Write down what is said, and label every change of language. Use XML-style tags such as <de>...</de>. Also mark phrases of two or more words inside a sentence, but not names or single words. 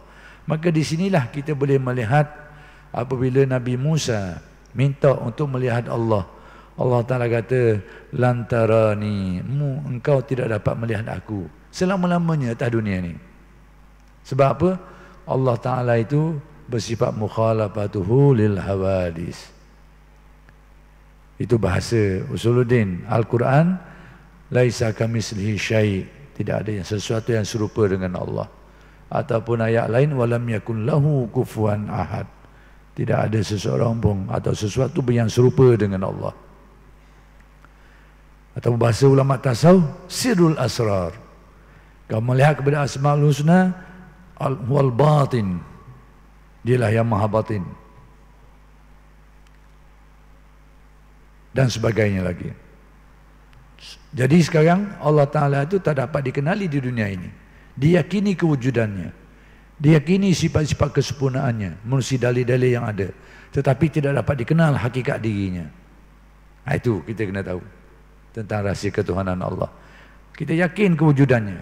<ms>Maka di sinilah kita boleh melihat apabila Nabi Musa minta untuk melihat Allah. Allah Ta'ala kata, lantarani, engkau tidak dapat melihat aku selama-lamanya atas dunia ni. Sebab apa? Allah Ta'ala itu bersifat</ms> <ar>مخالفته للحوادث.</ar> <ms>Itu bahasa Usuluddin. Al-Quran,</ms> <ar>ليس كمثله شيء',</ar> <ms>tidak ada yang sesuatu yang serupa dengan Allah. Ataupun ayat lain,</ms> <ar>ولم يكن له كفوا أحد,</ar> <ms>tidak ada seseorang pun atau sesuatu yang serupa dengan Allah. Atau bahasa ulama tasawuf,</ms> <ar>سر الأسرار.</ar> <ms>Kau melihat kepada</ms> <ar>الأسماء الحسنى والباطن,</ar> <ms>dialah yang maha batin. Dan sebagainya lagi. Jadi sekarang Allah Ta'ala itu tak dapat dikenali di dunia ini. Diyakini kewujudannya. Diyakini sifat-sifat kesempurnaannya. Melalui dalil-dalil yang ada. Tetapi tidak dapat dikenal hakikat dirinya. Itu kita kena tahu. Tentang rahsia ketuhanan Allah. Kita yakin kewujudannya.</ms>